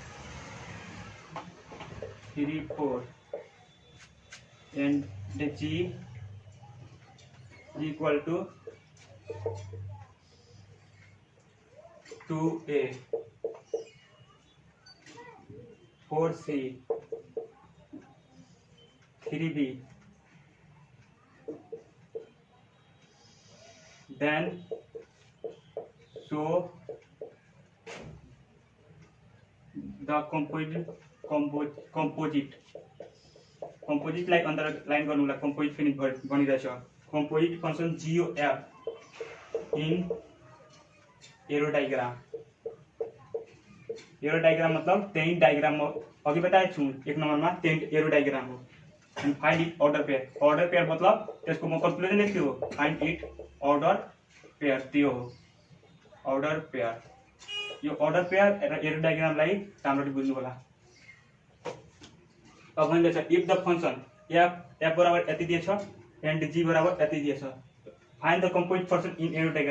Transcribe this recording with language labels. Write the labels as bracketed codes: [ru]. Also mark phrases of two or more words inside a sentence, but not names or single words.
[en] 3 4 and the G equal to 2A 4C 3B, then show the composite [ne] लाइक अंडरलाइन गर्नु होला। [en] कंपोजिट [ne] फेरि बनिरहेछ [en] composite function g o f in arrow diagram. arrow diagram [ne] मतलब त्यही डायग्राम अघि बताएको छु 1 नम्बरमा त्यही [en] arrow diagram [ne] हो। [en] and find its ordered pair. ordered pair [ne] मतलब त्यसको म कन्क्लुजन लेख्छु हो, [en] find its ordered pair, [ne] त्यो हो [en] ordered pair. [ne] यो [en] ordered pair [ne] र [en] arrow diagram [ne] राम्ररी बुझ्नु होला। अब भनिरहेछ [en] if the function f [ne] बराबर यति दिएछ [en] and g [ne] बराबर यति दिएछ, [en] find the composite person in arrow diagram.